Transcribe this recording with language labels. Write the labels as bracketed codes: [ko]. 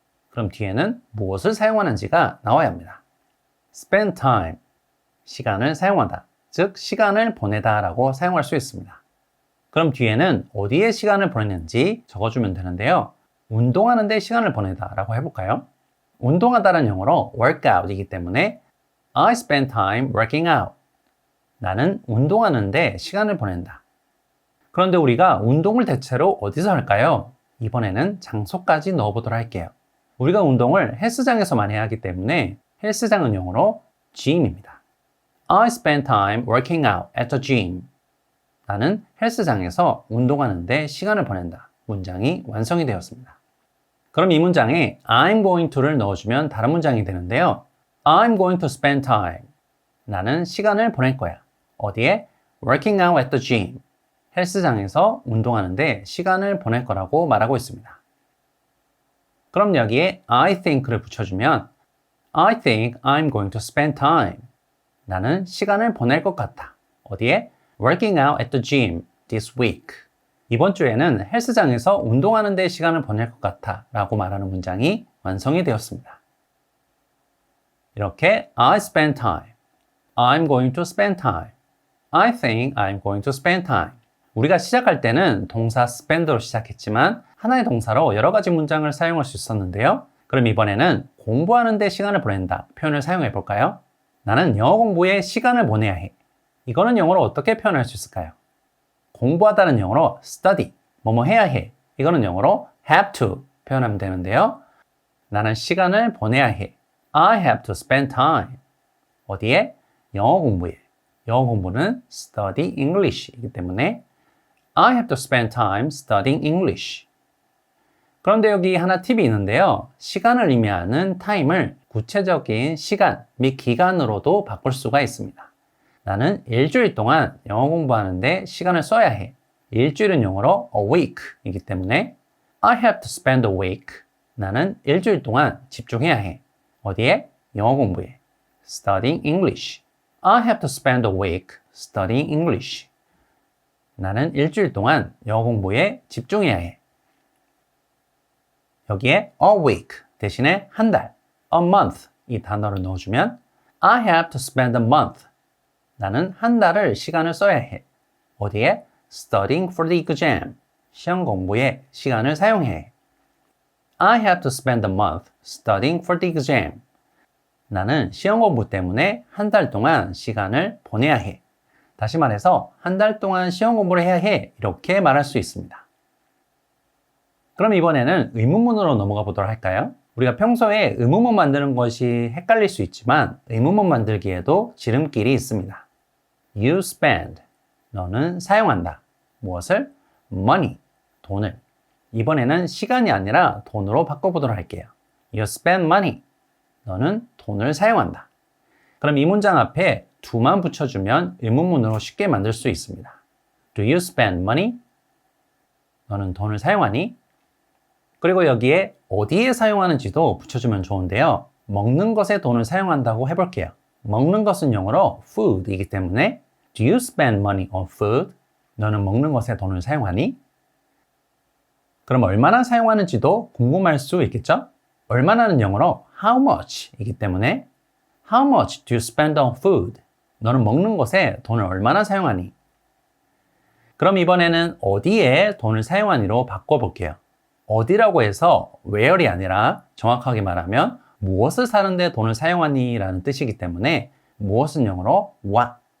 [ko] 그럼 뒤에는 무엇을 사용하는지가 나와야 합니다. [en] spend time, [ko] 시간을 사용하다. 즉, 시간을 보내다 라고 사용할 수 있습니다. 그럼 뒤에는 어디에 시간을 보내는지 적어주면 되는데요. 운동하는 데 시간을 보내다 라고 해볼까요? 운동하다는 영어로 workout이기 때문에 [en] I spend time working out. [ko] 나는 운동하는데 시간을 보낸다. 그런데 우리가 운동을 대체로 어디서 할까요? 이번에는 장소까지 넣어보도록 할게요. 우리가 운동을 헬스장에서 많이 하기 때문에 헬스장은 영어로 gym입니다. [en] I spend time working out at the gym. [ko] 나는 헬스장에서 운동하는데 시간을 보낸다. 문장이 완성이 되었습니다. 그럼 이 문장에 [en] I'm going to [ko] 를 넣어주면 다른 문장이 되는데요. [en] I'm going to spend time. [ko] 나는 시간을 보낼 거야. 어디에? [en] Working out at the gym. [ko] 헬스장에서 운동하는데 시간을 보낼 거라고 말하고 있습니다. 그럼 여기에 I think를 붙여주면 [en] I think I'm going to spend time. [ko] 나는 시간을 보낼 것 같아. 어디에? [en] Working out at the gym this week. [ko] 이번 주에는 헬스장에서 운동하는 데 시간을 보낼 것 같아 라고 말하는 문장이 완성이 되었습니다. [en] 이렇게 I spend time, I'm going to spend time, I think I'm going to spend time. [ko] 우리가 시작할 때는 동사 spend로 시작했지만 하나의 동사로 여러 가지 문장을 사용할 수 있었는데요. 그럼 이번에는 공부하는 데 시간을 보낸다 표현을 사용해 볼까요? 나는 영어 공부에 시간을 보내야 해. 이거는 영어로 어떻게 표현할 수 있을까요? 공부하다는 영어로 study, 뭐뭐 해야 해. 이거는 영어로 have to 표현하면 되는데요. 나는 시간을 보내야 해. [en] I have to spend time. [ko] 어디에? 영어 공부에. 영어 공부는 study English이기 때문에 [en] I have to spend time studying English. [ko] 그런데 여기 하나 팁이 있는데요. 시간을 의미하는 time을 구체적인 시간 및 기간으로도 바꿀 수가 있습니다. 나는 일주일 동안 영어 공부하는데 시간을 써야 해. 일주일은 영어로 a week이기 때문에 [en] I have to spend a week. [ko] 나는 일주일 동안 집중해야 해. 어디에? 영어 공부에. [en] Studying English. I have to spend a week studying English. [ko] 나는 일주일 동안 영어 공부에 집중해야 해. 여기에 a week 대신에 한 달, a month 이 단어를 넣어주면 [en] I have to spend a month. [ko] 나는 한 달을 시간을 써야 해. [en] 어디에? Studying for the exam. [ko] 시험 공부에 시간을 사용해야 해. [en] I have to spend a month studying for the exam. [ko] 나는 시험 공부 때문에 한 달 동안 시간을 보내야 해. 다시 말해서 한 달 동안 시험 공부를 해야 해. 이렇게 말할 수 있습니다. 그럼 이번에는 의문문으로 넘어가 보도록 할까요? 우리가 평소에 의문문 만드는 것이 헷갈릴 수 있지만 의문문 만들기에도 지름길이 있습니다. [en] You spend. [ko] 너는 사용한다. 무엇을? Money. 돈을. 이번에는 시간이 아니라 돈으로 바꿔보도록 할게요. [en] You spend money. [ko] 너는 돈을 사용한다. 그럼 이 문장 앞에 do만 붙여주면 의문문으로 쉽게 만들 수 있습니다. [en] Do you spend money? [ko] 너는 돈을 사용하니? 그리고 여기에 어디에 사용하는지도 붙여주면 좋은데요. 먹는 것에 돈을 사용한다고 해볼게요. 먹는 것은 영어로 food이기 때문에 [en] Do you spend money on food? [ko] 너는 먹는 것에 돈을 사용하니? 그럼 얼마나 사용하는지도 궁금할 수 있겠죠? 얼마나는 영어로 how much 이기 때문에 [en] How much do you spend on food? [ko] 너는 먹는 것에 돈을 얼마나 사용하니? 그럼 이번에는 어디에 돈을 사용하니로 바꿔볼게요. 어디라고 해서 where이 아니라 정확하게 말하면 무엇을 사는데 돈을 사용하니? 라는 뜻이기 때문에 무엇은 영어로 what.